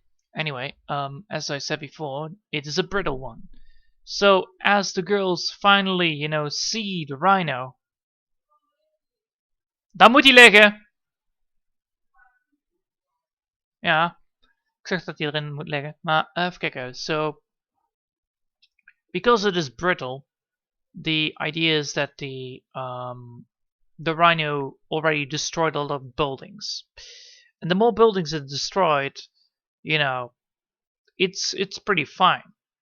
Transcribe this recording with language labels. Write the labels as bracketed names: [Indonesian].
[English] Anyway, as I said before, it is a brittle one. So as the girls finally, see the rhino, [Dutch] daar moet hij liggen. Ja, ik zeg dat hij erin moet liggen. Maar even kijken. [English] So, because it is brittle, the idea is that the the rhino already destroyed a lot of buildings. And the more buildings it destroyed, you know, it's pretty fine.